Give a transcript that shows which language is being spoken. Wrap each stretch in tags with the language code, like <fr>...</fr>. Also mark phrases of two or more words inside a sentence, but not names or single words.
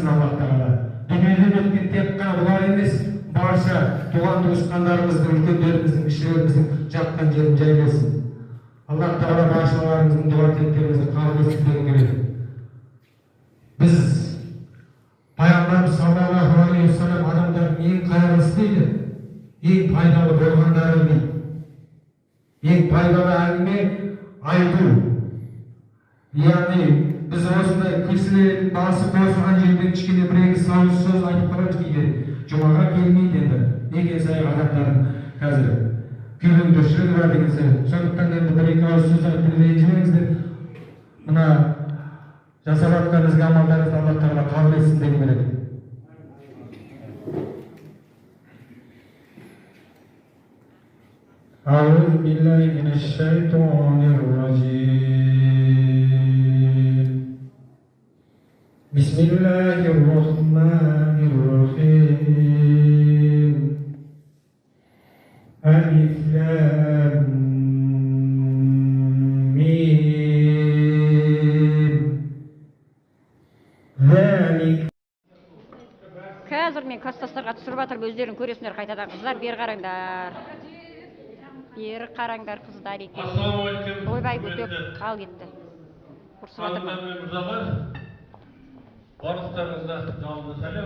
<kk>Аллах Тағала дүниеден өткен тек қана бұлар емес, барша туған туысқандарымыздың, үлкендеріміздің, кішілеріміздің жатқан жерін жайласын. Аллах Тағала баршаларымыздың дуа тілектерімізді қабыл етсін дегім келеді. Біз Пайғамбарымыз</kk> <ar>صلى الله عليه وسلم</ar> <kk>адамдардың ең қайырлысы дейді, ең пайдалы болғандары дейді. Ең пайдалы әңгіме айту. Яғни біз осындай кісілердің басы қосылған жерден кішкене бір-екі сөз айтып қаламыз кейде. Жұмаға келмейді енді. Неге сай адамдардың қазір күйдің тіршілігі бар деген сияқты. Сондықтан енді бір-екі ауыз сөз айтып ренжімеңіздер. Мына жасап жатқаныңызға амалдарыңызды Алла Тағала қабыл етсін дегім келеді.</kk> <ar>أعوذ بالله من الشيطان الرجيم بسم الله الرحمن الرحيم ألف لام ميم ذلك</ar> <kk>Қазір мен кассастарға түсіріп жатырмын, өздерің көресіңдер қайтадан. Қыздар, бері қараңдар. Бері қараңдар, қыздар екен. Ойбай көтек, ал кетті. Ұрсып жатырмын. Барлықтарыңызға жалынды сәлем.</kk>